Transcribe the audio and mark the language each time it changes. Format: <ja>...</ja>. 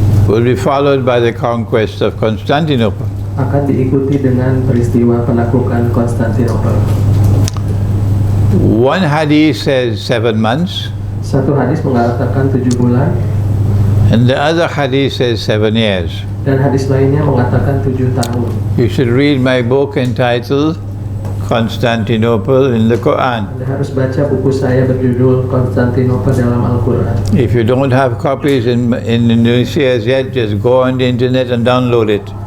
<en>will be followed by the conquest of Constantinople.</en> <id>akan diikuti dengan peristiwa penaklukan Konstantinopel.</id> <en>One hadith says 7 months,</en> <id>Satu hadis mengatakan 7 bulan,</id> <en>and the other hadith says 7 years.</en> <id>dan hadis lainnya mengatakan 7 tahun.</id> <en>You should read my book entitled Constantinople in the Quran.</en> <id>Anda harus baca buku saya berjudul Konstantinopel dalam Al-Quran.</id> <en>If you don't have copies in Indonesia as yet, just go on the internet and download it.</en>